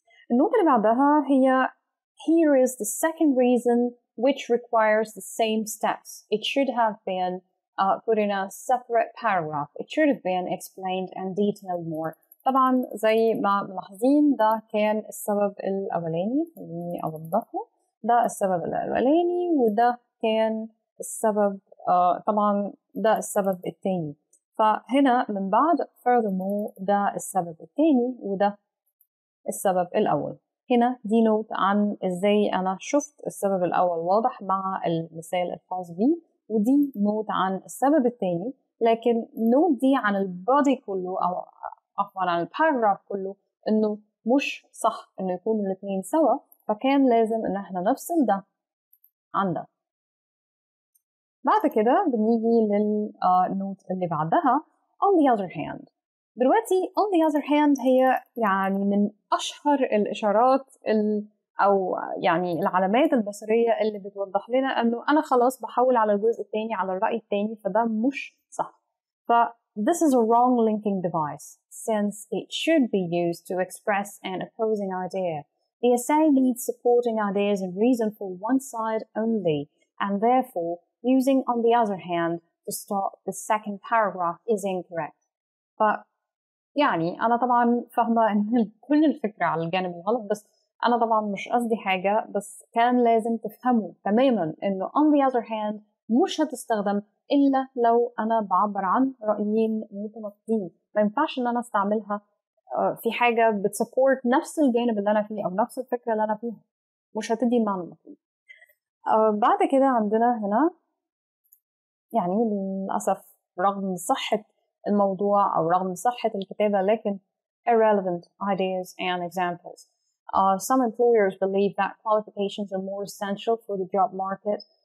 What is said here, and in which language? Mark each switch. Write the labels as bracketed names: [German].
[English] النوت اللي بعدها هي here is the second reason which requires the same steps. It should have been put in a separate paragraph. It should have been explained and detailed more. [Arabic] طبعا زي ما ملاحظين ده كان السبب الأولاني، خليني أوضحه. ده السبب الأولاني وده كان السبب طبعا ده السبب الثاني. فهنا من بعد furthermore ده السبب الثاني وده السبب الأول. هنا دي نوت عن ازاي انا شفت السبب الاول واضح مع المثال الخاص بيه، ودي نوت عن السبب الثاني، لكن نوت دي عن البادي كله او عفوا عن الباراجراف كله، انه مش صح انه يكونوا الاثنين سوا، فكان لازم ان احنا نفصل ده عن ده. بعد كده بنيجي للنوت اللي بعدها on the other hand. دلوقتي on the other hand هي يعني من أشهر الإشارات أو يعني العلامات البصرية اللي بتوضح لنا أنه أنا خلاص بحول على الجزء الثاني، على الرأي الثاني، فده مش صح. [English] this is a wrong linking device since it should be used to express an opposing idea. The essay needs supporting ideas and reason for one side only, and therefore using on the other hand to start the second paragraph is incorrect. [Arabic] يعني أنا طبعا فاهمة إن كل الفكرة على الجانب الغلط، بس أنا طبعا مش قصدي حاجة، بس كان لازم تفهموا تماما إنه on the other hand مش هتستخدم إلا لو أنا بعبر عن رأيين متناقضين. ما ينفعش إن أنا استعملها في حاجة بتسبورت نفس الجانب اللي أنا فيه أو نفس الفكرة اللي أنا فيها، مش هتدي المعنى المطلوب. بعد كده عندنا هنا يعني للأسف رغم صحة الموضوع أو رغم صحة الكتابة لكن irrelevant ideas and examples. [English] Some employers believe that qualifications are more essential for the job market.